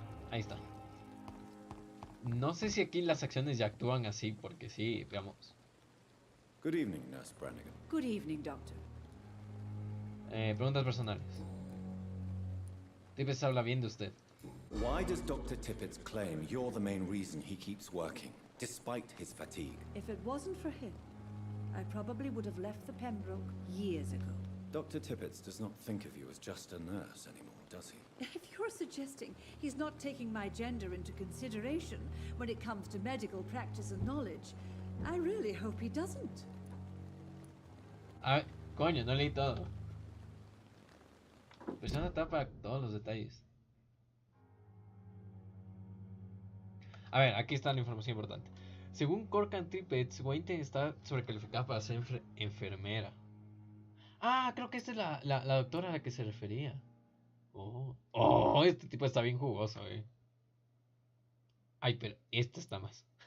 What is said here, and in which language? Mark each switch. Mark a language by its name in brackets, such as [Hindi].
[Spanish] Ahí está. No sé si aquí las acciones ya actúan así, porque sí, veamos. [English] Good evening, Nurse Brannigan. Good evening, Doctor. [Spanish] Preguntas personales. Tippett habla bien de usted. [English] Why does Dr. Tippett claim you're the main reason he keeps working, despite his fatigue? If it wasn't for him, I probably would have left the Pembroke years ago. Dr. Tippett does not think of you as just a nurse anymore, does he? If you're suggesting he's not taking my gender into consideration when it comes to medical practice and knowledge, I really hope he doesn't. [Spanish] A ver, coño, no leí todo. Persona tapa todos los detalles. A ver, aquí está la información importante. Según Corkan Tippett, Weinstein está sobrecalificada para ser enfermera. Ah, creo que esta es la doctora a la que se refería. Oh, este tipo está bien jugoso, Ay, pero este está más.